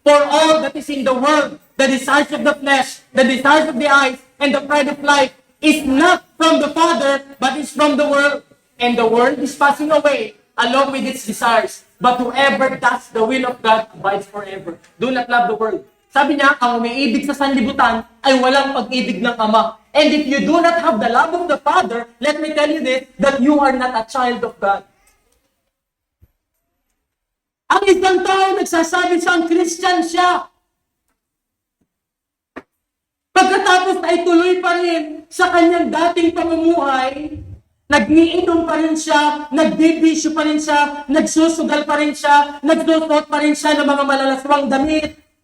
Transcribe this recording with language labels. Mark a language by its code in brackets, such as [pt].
[en] For all that is in the world, the desires of the flesh, the desires of the eyes, and the pride of life, is not from the Father, but is from the world. And the world is passing away along with its desires. But whoever does the will of God abides forever. Do not love the world. [tl] Sabi niya, ang umiibig sa sanlibutan ay walang pag-ibig ng Ama. [en] And if you do not have the love of the Father, let me tell you this, that you are not a child of God. [tl] Ang isang tao nagsasabi siyang Christian siya. Pagkatapos ay tuloy pa rin sa kanyang dating pamumuhay, nag-iinom pa rin siya, nagbibisyo pa rin siya, nagsusugal pa rin siya, nagsusot pa rin siya ng mga malalaswang damit.